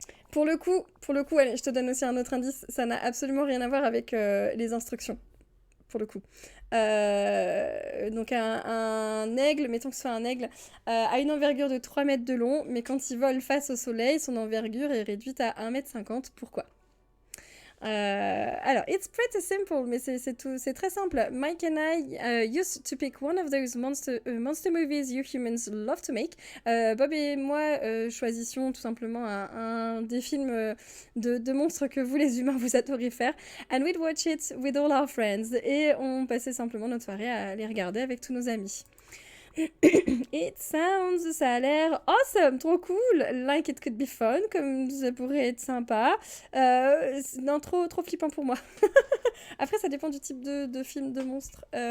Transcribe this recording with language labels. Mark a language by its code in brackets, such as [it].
[fr] Pour le coup, allez, je te donne aussi un autre indice, ça n'a absolument rien à voir avec les instructions, pour le coup. Donc un aigle, mettons que ce soit un aigle, a une envergure de 3 mètres de long, mais quand il vole face au soleil, son envergure est réduite à 1,50 m. Pourquoi? Alors, [en] it's pretty simple, [fr] mais c'est très simple. [en] Mike and I used to pick one of those monster movies you humans love to make. [fr] Bob et moi choisissions tout simplement un des films de monstres que vous les humains vous adorez faire. [en] And we'd watch it with all our friends. [fr] Et on passait simplement notre soirée à les regarder avec tous nos amis. Ça a l'air awesome, trop cool, [en] like it could be fun, [fr] comme ça pourrait être sympa. Non, trop flippant pour moi. Après, ça dépend du type de film de monstre.